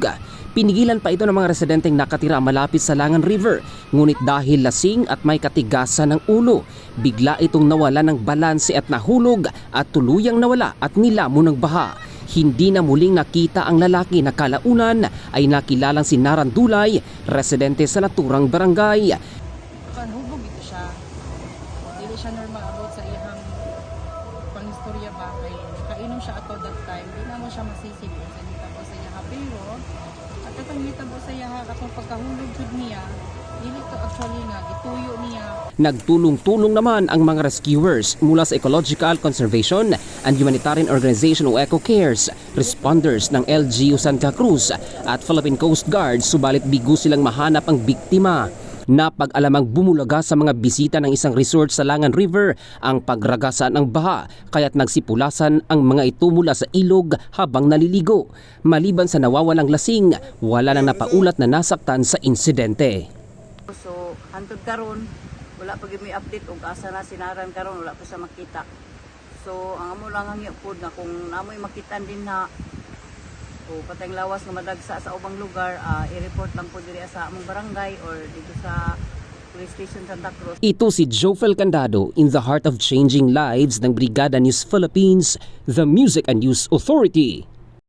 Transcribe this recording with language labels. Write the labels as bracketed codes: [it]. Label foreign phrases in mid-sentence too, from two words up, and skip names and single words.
[tl] Pinigilan pa ito ng mga residenteng nakatira malapit sa Langan River, ngunit dahil lasing at may katigasan ng ulo, bigla itong nawala ng balanse at nahulog at tuluyang nawala at nilamon ng baha. Hindi na muling nakita ang lalaki na kalaunan ay nakilalang si Naran Dulay, residente sa naturang barangay. [ceb] Hubog ito siya. Dili siya normal about sa iyang panghistorya ba kay kainom siya ato [en] that time. [ceb] Di na mo siya masisip sa nitabo sa iya pero at katong nitabo sa iya katong pagkahulog jud niya dili to actually nga gituyo niya. [tl] Nagtulong-tulong naman ang mga rescuers mula sa Ecological Conservation and Humanitarian Organization o Eco Cares, responders ng LGU Santa Cruz at Philippine Coast Guard, subalit bigo silang mahanap ang biktima. Napag-alamang bumulaga sa mga bisita ng isang resort sa Langan River ang pagragasa ng baha, kaya't nagsipulasan ang mga ito mula sa ilog habang naliligo. Maliban sa nawawalang lasing, wala nang napaulat na nasaktan sa insidente. [ceb] So, hantod karon wala pa gyud may update og asa na sinaran karon, wala pa sa makita. So, ang amo lang hangyo pod na kung namoy makitan din na o patayng lawas nga madagsa sa ubang lugar, i-report lang po diri sa among barangay or dito sa Police Station Santa Cruz. [tl] Ito si [en] Jofel Candado in the heart of changing lives ng Brigada News Philippines, the Music and News Authority.